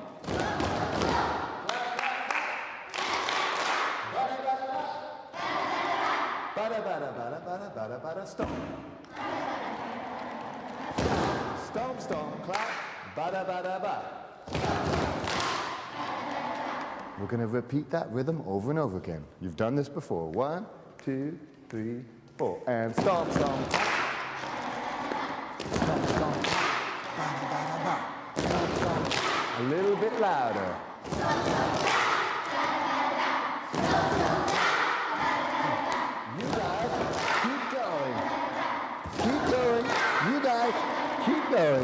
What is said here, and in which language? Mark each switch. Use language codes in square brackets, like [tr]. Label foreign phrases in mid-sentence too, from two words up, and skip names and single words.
[en] Bada, bada, bada, bada, bada, bada, stop. Stomp, stomp, clap, bada, bada, ba. We're going to repeat that rhythm over and over again. You've done this before. 1, 2, 3, 4. And stomp, stomp, clap. Stomp, stomp, clap, bada, bada, ba. Stomp, stomp. A little bit louder. You guys, keep going. Keep going. You guys, keep going.